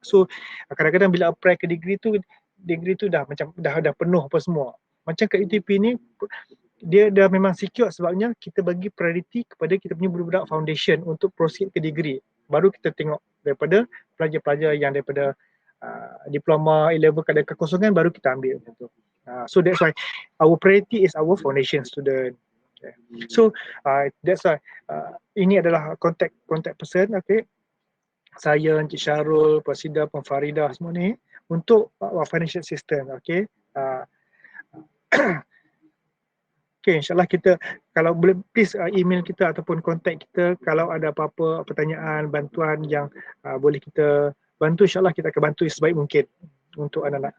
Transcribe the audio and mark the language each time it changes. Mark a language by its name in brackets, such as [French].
[Malay] So kadang-kadang bila apply ke degree tu dah macam dah penuh apa semua. Macam kat UTP ni dia dah memang secure, sebabnya kita bagi priority kepada kita punya budak-budak foundation untuk proceed ke degree. Baru kita tengok daripada pelajar-pelajar yang daripada diploma, A-level kadar kekosongan, baru kita ambil. [English] So that's why our priority is our foundation student. Okay. So that's why [Malay] ini adalah [English] contact person, okay. [Malay] Saya, Encik Syarul, Persida, Farida semua ni untuk financial system, okay. Okay, insyaAllah kita, kalau boleh please email kita ataupun contact kita kalau ada apa-apa pertanyaan, bantuan yang boleh kita bantu, insyaAllah kita akan bantu sebaik mungkin untuk anak-anak.